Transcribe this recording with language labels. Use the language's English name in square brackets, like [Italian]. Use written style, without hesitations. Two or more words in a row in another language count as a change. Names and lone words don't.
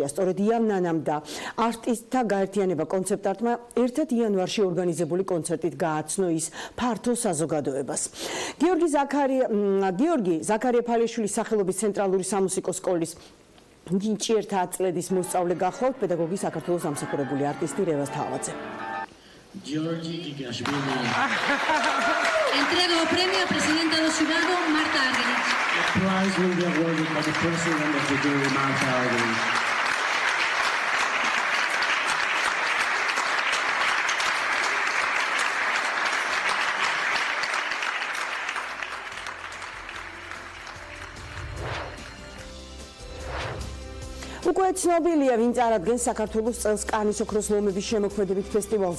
[Georgian] სწორედ იავნანამ და არტისტთა გაერთიანება კონცეპტ-არტმა ერთად იანვარში ორგანიზებული კონცერტით გააცნო ის ფართო საზოგადოებას. გიორგი ზაქარია ფალიშვილის სახელობის ცენტრალური სამუსიკო სკოლის ინჟინერთა წლედის მოსწავლე გახლავთ პედაგოგი საქართველოს ამსახურებული არტისტი რევაზ თავაძე. Giorgi Gigashvili. [Galician] Entrega o premio a presidenta do xurado Marta Argerich. [English] The prize will be awarded by the president of the jury, Marta Argerich. [Georgian] უკვე ცნობილია, ვინ წარადგენს საქართველოს წელს კანის ოქროს ლომების შემოქმედებით ფესტივალზე.